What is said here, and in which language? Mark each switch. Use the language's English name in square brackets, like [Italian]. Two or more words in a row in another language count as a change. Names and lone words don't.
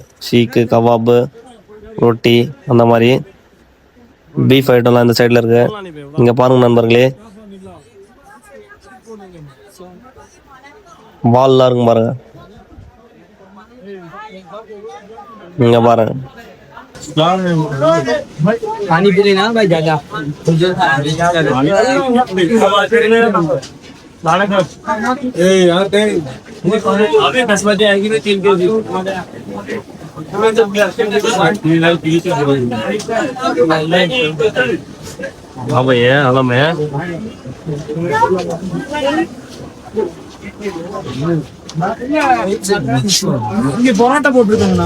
[Tamil] ஷீக்கு கவாபு ரொட்டி அந்த மாதிரி பீஃப் ஐட்டம்லாம் இந்த சைடில் இருக்கு. இங்கே பாருங்க நண்பர்களே, வால்லாம் இருக்கும் பாருங்க. இங்கே பாருங்க [Hindi] पानी पूरी ना भाई ज्यादा ए यार अभी 10 बजे आएगी तो 3 के हाँ भैया हेलो मैं [Tamil] இங்க பரோட்டா போட்டுருக்காங்கண்ணா